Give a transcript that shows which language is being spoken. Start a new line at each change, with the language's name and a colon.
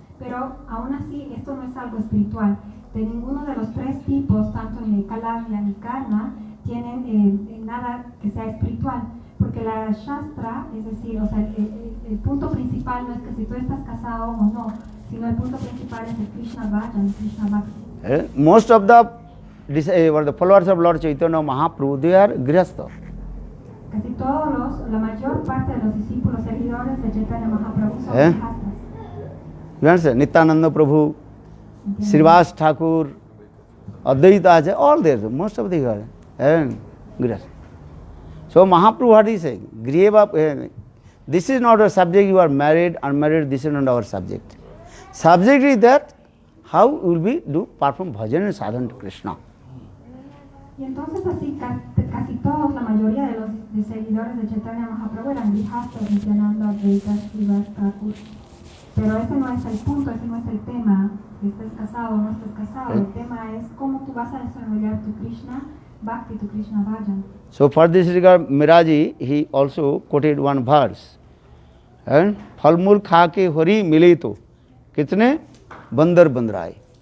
Spanish: Pero aún así esto no es algo espiritual. De ninguno de los tres tipos, tanto ni Kalavya ni Karna, tienen nada que sea espiritual. Porque la Shastra, es decir, o sea, el punto principal no es que si tú estás casado o no, sino el punto principal es el Krishna Bhajan, Krishna Bhakti.
English: Most of the followers of Lord Chaitanya Mahaprabhu, they are grihastha.
Spanish: Casi todos la mayor parte de los discípulos seguidores de Chaitanya Mahaprabhu son grihastas.
English: You understand? Nityananda Prabhu, Srivas Thakur, Advaita Acharya, all there, most of the are grihastha. So Mahaprabhu, what is saying? Griheva, this is not a subject, you are married, unmarried, this is not our subject. Subject is that how will we perform bhajan and sadhana to Krishna.
Spanish: Y entonces así casi todos, la mayoría de los seguidores de Chaitanya Mahaprabhu eran grihastas, Nityananda, Advaita, Srivas Thakur. Pero ese no es el punto, ese no es el tema, que estés casado o no estés casado. El tema es cómo tú vas a desarrollar tu Krishna Bhakti, tu Krishna Bhajan.
English: So for this regard, Miraji, he also quoted one verse.
Hindi: Phalmul khake hori milito, kitne bandar bandrai.